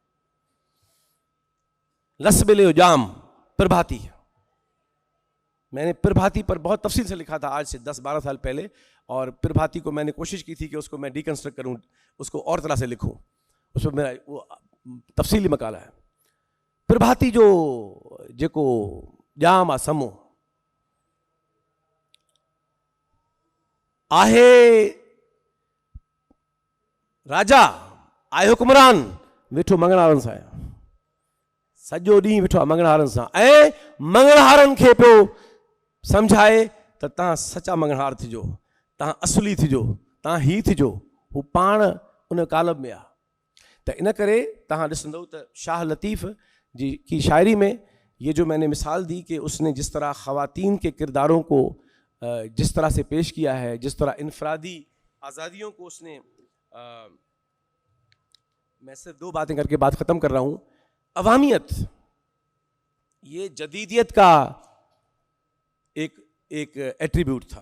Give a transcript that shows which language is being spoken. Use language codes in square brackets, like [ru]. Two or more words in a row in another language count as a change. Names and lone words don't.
[ur] لسبل جام پربھاتی, میں نے پربھاتی پر بہت تفصیل سے لکھا تھا آج سے 10-12 سال پہلے, اور پربھاتی کو میں نے کوشش کی تھی کہ اس کو میں ڈی کنسٹرکٹ کروں, اس کو اور طرح سے لکھوں, اس میں میرا وہ تفصیلی مقالہ ہے. [sd] پربھاتی جو کو جام آ سمو آہے راجا آئے حکمران ویٹھو منگڑہارن سان, سجو ڈींहुं वेठो आहे मंगणहारनि सां, ऐं मंगणहारनि खे पियो सम्झाए त तव्हां सचा मंगणहार थिजो, तव्हां असली थिजो, तव्हां ही थिजो. हू पाण उन कालब में आहे. त इन करे तव्हां ॾिसंदव त शाह लतीफ़ जी की शायरी में [ur] یہ جو میں نے مثال دی کہ اس نے جس طرح خواتین کے کرداروں کو جس طرح سے پیش کیا ہے, جس طرح انفرادی آزادیوں کو اس نے, میں صرف 2 باتیں کر کے بات ختم کر رہا ہوں. عوامیت یہ جدیدیت کا ایک ایٹریبیوٹ تھا.